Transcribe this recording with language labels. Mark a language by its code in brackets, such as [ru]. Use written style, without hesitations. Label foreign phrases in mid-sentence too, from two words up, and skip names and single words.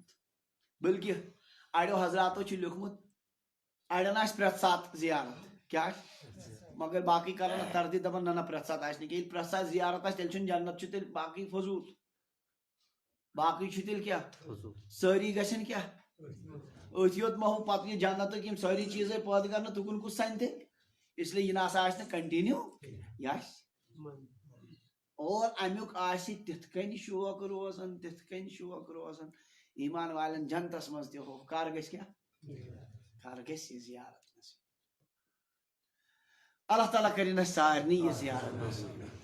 [ks] بلکہ اڑیو حضراتو چھُ لیوکھمُت اڑٮ۪ن آسہِ پرٛٮ۪تھ ساتہٕ زیارت کیٛاہ آسہِ مگر باقٕے کرن نہٕ تردید دپان نہ نہ پرٛٮ۪تھ ساتہٕ آسہِ نہٕ کینٛہہ. ییٚلہِ پرٛٮ۪تھ ساتہٕ زیارت آسہِ تیٚلہِ چھُنہٕ جنت چھُ تیٚلہِ باقٕے فضوٗل باقٕے چھُ تیٚلہِ کیٛاہ سٲری گژھن کیٛاہ أتھۍ یوت مہ ہو پتہٕ یہِ جنتٕکۍ یِم سٲری چیٖزے پٲدٕ کرنہٕ تُکُن کُس سنہِ تیٚلہِ [ur] اس لیے [ks] یہِ نہ سا آسہِ نہٕ کنٹِنیوٗ یہِ آسہِ اور امیُک آسہِ تِتھ کٔنۍ شوق روزان تِتھ کٔنۍ شوق روزان. ایمان والٮ۪ن جنتس منٛز تہِ ہو کر گژھِ کیٛاہ کر گژھِ یہِ زیارت نصیٖب. اللہ تعالیٰ کٔرِنۍ اَسہِ سارنٕے یہِ زیارت نصیٖب.